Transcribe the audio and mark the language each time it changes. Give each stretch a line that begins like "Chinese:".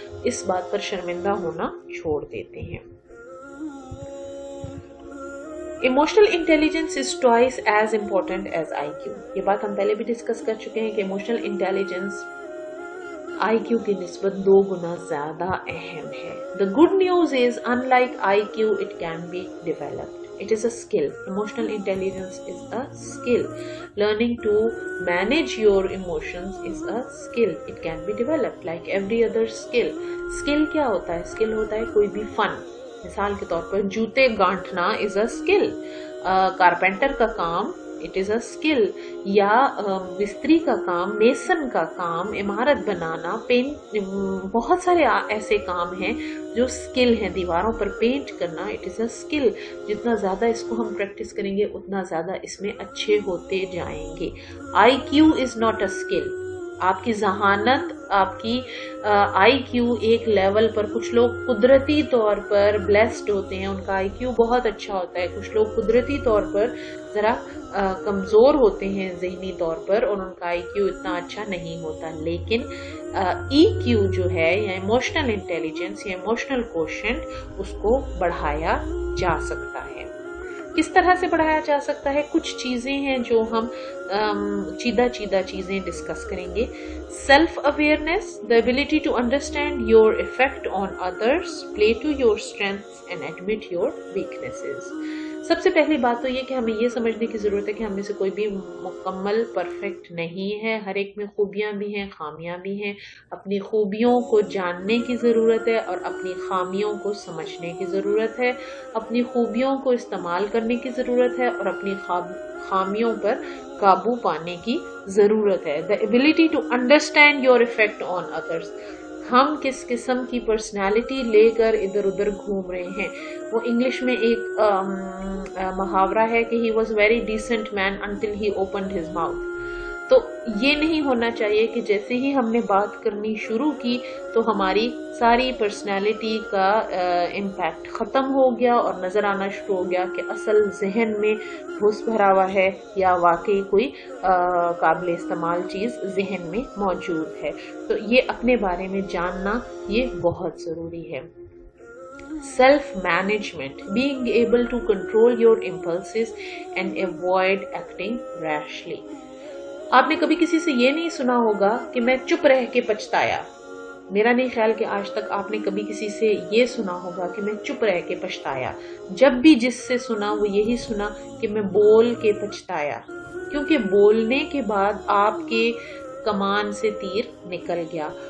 Urdu: اس بات پر شرمندہ ہونا چھوڑ دیتے ہیں.
English: Emotional intelligence is twice as important as I Q.
Urdu: یہ بات ہم پہلے بھی ڈسکس کر چکے ہیں کہ ایموشنل انٹیلیجنس آئی کیو کی نسبت 2 گنا زیادہ اہم ہے.
English: The good news is, unlike IQ, it can be developed. It is a skill. Emotional intelligence is a skill. Learning to manage your emotions is a skill. It can be developed like every other skill.
Urdu: Skill کیا ہوتا ہے؟ Skill ہوتا ہے کوئی بھی فن. مثال کے طور پر جوتے گانٹھنا
English: is a skill.
Urdu: کارپینٹر کا کام
English: it is a skill.
Urdu: یا مستری کا کام، میسن کا کام، عمارت بنانا، بہت سارے ایسے کام ہیں جو سکل ہیں. دیواروں پر پینٹ کرنا
English: it is a skill.
Urdu: جتنا زیادہ اس کو ہم پریکٹس کریں گے اتنا زیادہ اس میں اچھے ہوتے جائیں گے.
English: IQ is not a skill.
Urdu: آپ کی ذہانت، آپ کی آئی کیو ایک لیول پر، کچھ لوگ قدرتی طور پر بلیسڈ ہوتے ہیں، ان کا آئی کیو بہت اچھا ہوتا ہے. کچھ لوگ قدرتی طور پر ذرا کمزور ہوتے ہیں ذہنی طور پر اور ان کا آئی کیو اتنا اچھا نہیں ہوتا. لیکن ای کیو جو ہے یا ایموشنل انٹیلیجنس یا ایموشنل کوشنٹ، اس کو بڑھایا جا سکتا ہے. کس طرح سے بڑھایا جا سکتا ہے؟ کچھ چیزیں ہیں جو ہم چیدہ چیزیں ڈسکس کریں گے.
English: Self awareness, the ability to understand your effect on others, play to your strengths and admit your weaknesses.
Urdu: سب سے پہلی بات تو یہ کہ ہمیں یہ سمجھنے کی ضرورت ہے کہ ہم میں سے کوئی بھی مکمل پرفیکٹ نہیں ہے. ہر ایک میں خوبیاں بھی ہیں، خامیاں بھی ہیں. اپنی خوبیوں کو جاننے کی ضرورت ہے اور اپنی خامیوں کو سمجھنے کی ضرورت ہے. اپنی خوبیوں کو استعمال کرنے کی ضرورت ہے اور اپنی خامیوں پر قابو پانے کی ضرورت ہے.
English: The ability to understand your effect on others.
Urdu: ہم کس قسم کی پرسنالٹی لے کر ادھر ادھر گھوم رہے ہیں. وہ انگلش میں ایک محاورہ ہے کہ
English: he was very decent man until he opened his mouth.
Urdu: تو یہ نہیں ہونا چاہیے کہ جیسے ہی ہم نے بات کرنی شروع کی تو ہماری ساری پرسنالٹی کا امپیکٹ ختم ہو گیا اور نظر آنا شروع ہو گیا کہ اصل ذہن میں بھوس بھرا ہوا ہے یا واقعی کوئی قابل استعمال چیز ذہن میں موجود ہے. تو یہ اپنے بارے میں جاننا یہ بہت ضروری ہے.
English: Self management, being able to control your impulses and avoid acting rashly.
Urdu: آپ نے کبھی کسی سے یہ نہیں سنا ہوگا کہ میں چپ رہ کے پچھتایا. میرا نہیں خیال کہ آج تک آپ نے کبھی کسی سے یہ سنا ہوگا کہ میں چپ رہ کے پچھتایا. جب بھی جس سے سنا وہ یہی سنا کہ میں بول کے پچھتایا، کیونکہ بولنے کے بعد آپ کے کمان سے تیر نکل گیا.